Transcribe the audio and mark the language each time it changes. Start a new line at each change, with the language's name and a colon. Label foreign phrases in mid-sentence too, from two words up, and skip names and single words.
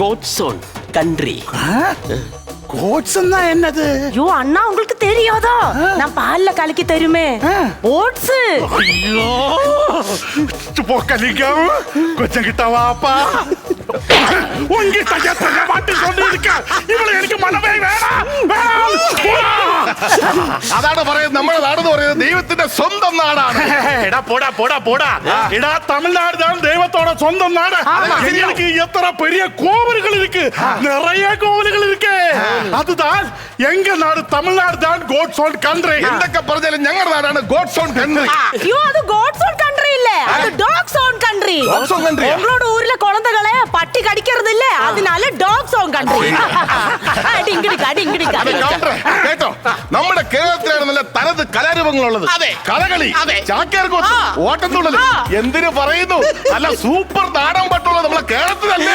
English: God's own country.
Tamil: கோட்ஸ் என்னது? ஐயோ அண்ணா உங்களுக்கு தெரியாதா? நான் பால்ல கலக்கி தருமே ஓட்ஸ். ஐயோ பொக்கலிங்கம் கொஞ்சம் கிட்ட வாப்பா. உங்கிட்ட எத்தனை வாட்டி சொல்லியிருக்க இவளை
Malayalam: എനിക്ക് മനമേ വേണം അതാണ് പറയുന്നത് നമ്മുടെ നാടെന്ന് പറയുന്നത് ദൈവത്തിന്റെ സ്വന്തം നാടാണ്. എടാ പോടാ പോടാ പോടാ എടാ തമിഴ്നാട്
Tamil: தான் தெய்வத்தோட சொந்தம் நாடு. எங்களுக்கு எத்தனை பெரிய கோவில்கள் இருக்கு, நிறைய கோவில்கள் இருக்கு. அதுதான் எங்க நாடு தமிழ்நாடு தான்
English: God's own country.
Tamil: എന്തൊക്കെ പറഞ്ഞാലും ഞങ്ങളുടെ നാടാണ്
English: God's own country.
Tamil: ஐயோ அது
English: God's own country
Tamil: இல்ல, அது
English: Dogs own country. Dogs own country.
Tamil: உங்களோட ஊர்ல குழந்தைகளை பட்டி கடிக்கிறது இல்ல, அதனால
English: Dogs own country. டிங்கிடிக்கா டிங்கிடிக்கா.
Malayalam: കേട്ടോ നമ്മുടെ കേരളത്തിലാണ് നല്ല തനത് കലാരൂപങ്ങളുള്ളത്. അതെ. കഥകളി, അതെ. ചാക്യാർകൂത്ത്, ഓട്ടംതുള്ളൽ, എന്തിനു പറയുന്നു നല്ല സൂപ്പർ നാടൻ പാട്ടുള്ളത് നമ്മളെ കേരളത്തിലല്ലേ.